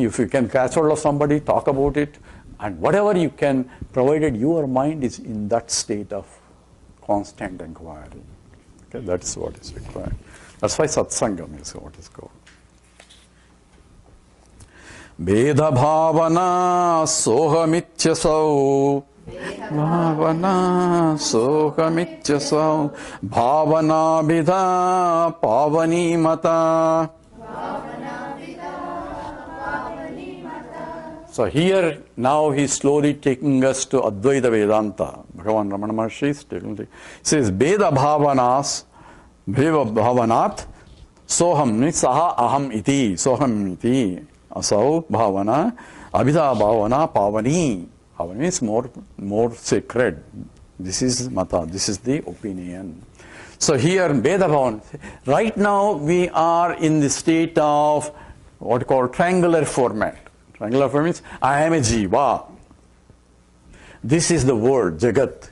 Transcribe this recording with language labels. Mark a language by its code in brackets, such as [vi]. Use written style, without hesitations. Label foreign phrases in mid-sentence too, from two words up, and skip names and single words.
[en] If you can catch hold of somebody, talk about it, and whatever you can, provided your mind is in that state of constant inquiry. Okay, that's what is required. That's why satsangam is what is called. [sa] वेद भावना सोहमित्यसौ. भावना सोहमित्यसौ. भावना बिधा पावनी मता. [en] So here, now he's slowly taking us to Advaita Vedanta. Bhagavan Ramana Maharishi is taking it. He says, [sa] वेद भावनस्, वेद भावनात्, सोहम्, सह अहम् इति, सोहम् इति, असौ भावना, अभिदा भावना पावनी. [en] Pavani means more sacred. This is mata, this is the opinion. So here, Veda bhavan, right now we are in the state of what you call triangular format. Triangular form means I am a jiva. This is the word, Jagat.